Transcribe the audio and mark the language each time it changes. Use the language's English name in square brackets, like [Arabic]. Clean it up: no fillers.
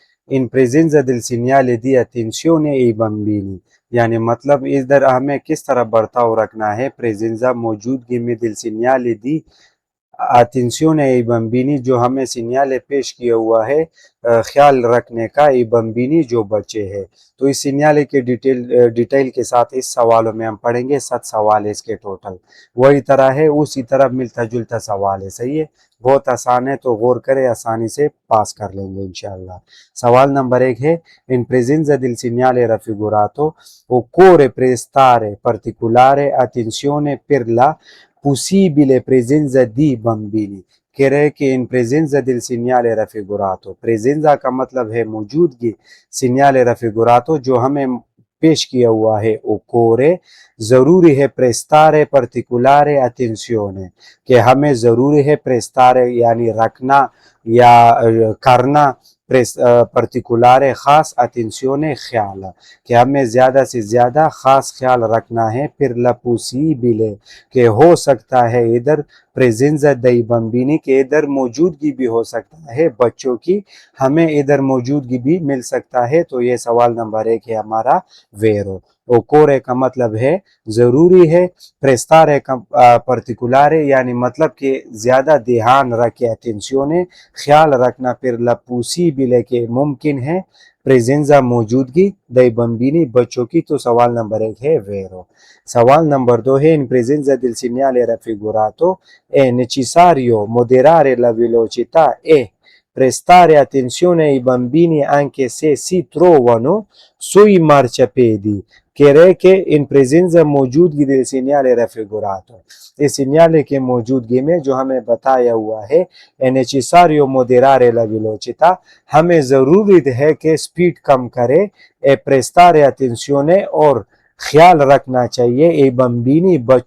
[Italian] in presenza del segnale di attenzione ai bambini, [Urdu] یعنی مطلب ادھر ہمیں کس طرح برتاؤ رکھنا ہے پریزنزا موجودگی میں [Italian] del segnale di attenzione ai bambini [Urdu] جو ہمیں سینیال پیش کیا ہوا ہے خیال رکھنے کا ای بمبینی جو بچے ہیں. تو اس سینیال کے ڈیٹیل کے ساتھ اس سوالوں میں ہم پڑھیں گے 7 سوال اس کے ٹوٹل وہی طرح ہے اسی طرح ملتا جلتا سوال ہے. صحیح ہے بہت آسان ہے تو غور کرے آسانی سے پاس کر لیں گے انشاءاللہ. سوال نمبر 1 ہے [Italian] in presenza del segnale raffigurato occorre prestare particolare attenzione per la possibile presenza di bambini. [Urdu] کہہ رہے کہ ان پریزنزا [Italian] del segnale raffigurato [Urdu] پریزنزا کا مطلب ہے موجودگی [Italian] segnale raffigurato [Urdu] جو ہمیں پیش کیا ہوا ہے occorre ضروری ہے [Italian] prestare particolare attenzione [Urdu] کہ ہمیں ضروری ہے prestare یعنی رکھنا یا کرنا پرٹیکولار خاص attenzione خیال کہ ہمیں زیادہ سے زیادہ خاص خیال رکھنا ہے پھر [Italian] la possibile [Urdu] کہ ہو سکتا ہے ادھر [Italian] presenza dei bambini [Urdu] کہ ادھر موجودگی بھی ہو سکتا ہے بچوں کی ہمیں ادھر موجودگی بھی مل سکتا ہے. تو یہ سوال نمبر 1 ہے ہمارا ویرو. occorre کا مطلب ہے ضروری ہے prestare کا particolare یعنی مطلب کہ زیادہ دھیان رکھے attenzione خیال رکھنا پھر [Italian] la possibile [Urdu] کہ ممکن ہے presenza موجودگی [Italian] dei bambini [Urdu] بچوں کی. تو سوال نمبر 1 ہے ویرو. سوال نمبر 2 ہے [Italian] in presenza del segnale raffigurato è necessario moderare la velocità e prestare attenzione ai bambini anche se si trovano sui marciapiedi. [Urdu] کہہ رہے کہ ان پریزنزا موجودگی [Italian] del segnale raffigurato [Urdu] اس سینیال کے موجودگی میں جو ہمیں بتایا ہوا ہے [Italian] è necessario moderare la velocità [Urdu] ہمیں ضروری ہے کہ سپیڈ کم کرے [Italian] e prestare attenzione [Urdu] اور خیال رکھنا چاہیے اے بمبینی